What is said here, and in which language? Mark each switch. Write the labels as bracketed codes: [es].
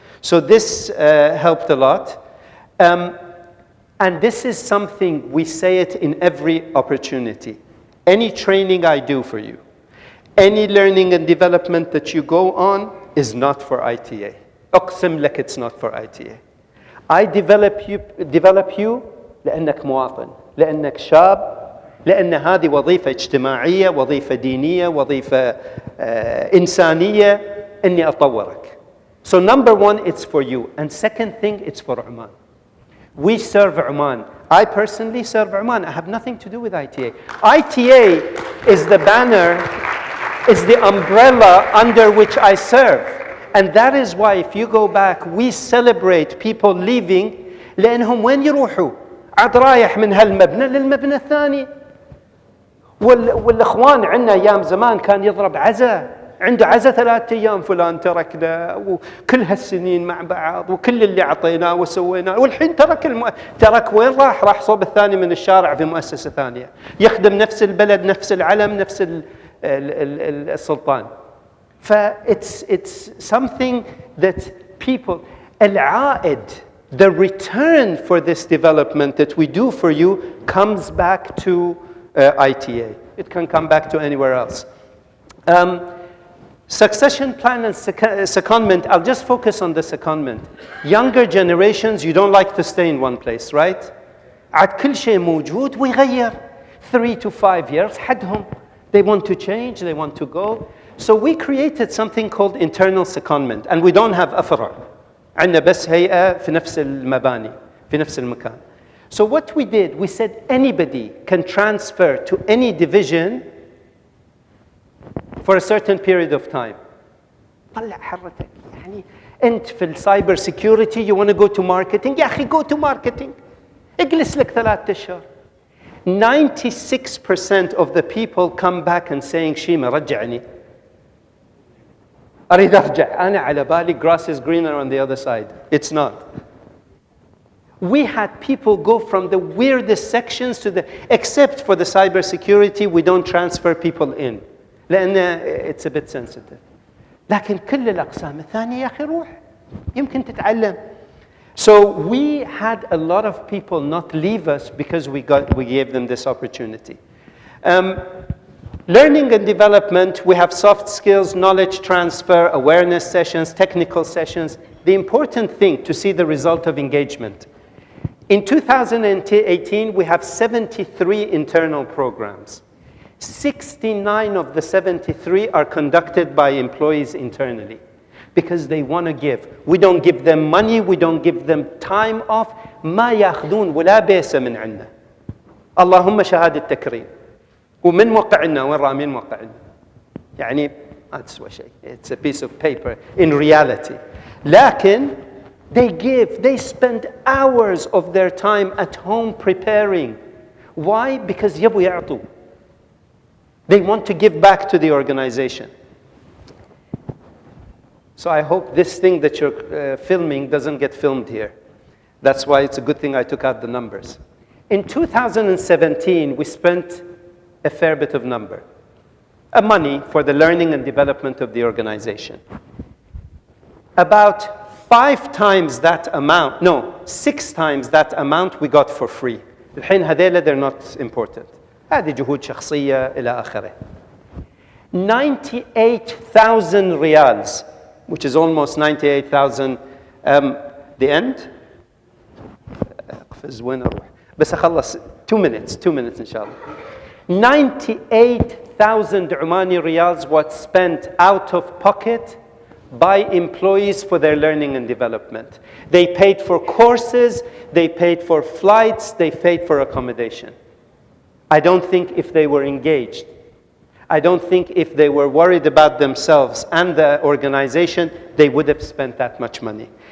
[en] So this helped a lot. And this is something, we say it in every opportunity. Any training I do for you, any learning and development that you go on is not for ITA. [ar] أقسم لك [en] it's not for ITA. I develop you [ar] لأنك مواطن، لأنك شاب، لأن هذه وظيفة اجتماعية، وظيفة دينية، وظيفة إنسانية، إني أطورك. [en] So number one, it's for you. And second thing, it's for Oman. We serve Oman. I personally serve Oman. I have nothing to do with ITA. ITA is the banner, is the umbrella under which I serve. And that is why if you go back, we celebrate people leaving [ar] لأنهم وين يروحوا؟ عاد رايح من هالمبنى للمبنى الثاني. والإخوان عندنا أيام زمان كان يضرب عزا. عنده عزا 3 أيام فلان تركنا وكل هالسنين مع بعض وكل اللي عطيناه وسويناه والحين ترك وين راح صوب الثاني من الشارع في مؤسسة ثانية يخدم نفس البلد نفس العلم نفس السلطان. [en] It's something that people العائد, the return for this development that we do for you comes back to ITA. It can come back to anywhere else. Succession plan and secondment, I'll just focus on the secondment. Younger generations, you don't like to stay in one place, right? [ar] عاد كل شيء موجود ويغير. [en] 3 to 5 years [ar] حدهم. [en] They want to change, they want to go. So we created something called internal secondment, and we don't have أفرع. [ar] عندنا بس هيئة في نفس المباني, في نفس المكان. So what we did, we said anybody can transfer to any division for a certain period of time. طلع حرتك. يعني أنت في [en] السايبر security you want to go to marketing. [ar] يا أخي [en] go to marketing. [ar] اجلس لك 3 أشهر. [en] 96% of the people come back and saying [ar] شيمة رجعني. أريد أرجع. أنا على بالي [en] grass is greener on the other side. It's not. We had people go from the weirdest sections to the, except for the cybersecurity, we don't transfer people in. [ar] لأن [en] it's a bit sensitive. [ar] لكن كل الأقسام الثانية يا أخي روح يمكن تتعلم. [en] So we had a lot of people not leave us because we gave them this opportunity. Learning and development, we have soft skills, knowledge transfer, awareness sessions, technical sessions. the important thing to see the result of engagement. In 2018, we have 73 internal programs. 69 of the 73 are conducted by employees internally because they want to give. We don't give them money, we don't give them time off. [ar] ما ياخذون ولا بيسة من عنا. اللهم شهادة تكريم. ومن موقعنا وين رامين موقعنا. يعني ما تسوى شيء. [en] It's a piece of paper in reality. [ar] لكن [en] they give, they spend hours of their time at home preparing. Why? Because [ar] يبوا يعطوا. [en] They want to give back to the organization. So I hope this thing that you're filming doesn't get filmed here. That's why it's a good thing I took out the numbers. In 2017, we spent a fair bit of money for the learning and development of the organization. About 6 times that amount we got for free. [ar] الحين هذيلا [en] they're not important. [ar] هذه جهود شخصية إلى آخره. [en] 98,000 riyals, which is almost 98,000. The end. [ar] أقفز وين أروح؟ بس أخلص [en] 2 minutes [ar] إن شاء الله. [en] 98,000 Omani riyals was spent out of pocket by employees for their learning and development. They paid for courses, they paid for flights, they paid for accommodation. I don't think if they were engaged, I don't think if they were worried about themselves and the organization, they would have spent that much money.